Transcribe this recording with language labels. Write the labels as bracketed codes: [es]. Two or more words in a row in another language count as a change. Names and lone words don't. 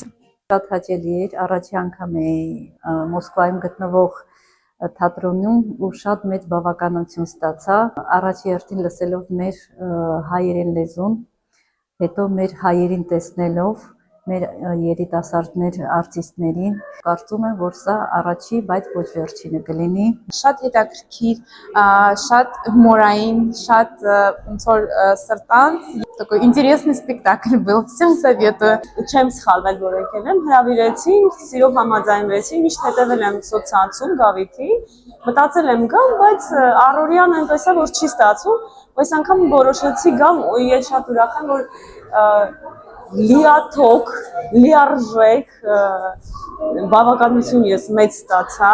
[hy] Շատ հաճելի էր, առաջի անգամ էի Մոսկվայում գտնվող թատրոնում ու շատ մեծ բավականություն ստացա, առաջի հերթին լսելով մեր հայերեն լեզուն, հետո մեր հայերին տեսնելով, մեր երիտասարդներ արտիստներին, կարծում եմ, որ սա առաջի, բայց ոչ վերջինը կլինի։ Շատ հետաքրքիր, շատ հումորային, շատ ոնց որ սրտանց, [ru] такой интересный спектакль был, всем советую։ [hy] Չեմ սխալվել, որ եկել եմ, հրավիրեցին, սիրով համաձայնվեցի, միշտ հետևել եմ սոցցանցում Գավիթի, մտածել եմ գամ, բայց առօրյան այնպես է, որ չի ստացվում, այս անգամ որոշեցի գամ ու ես շատ ուրախ եմ, որ լիաթոք, լիարժեք բավականություն ես մեծ ստացա։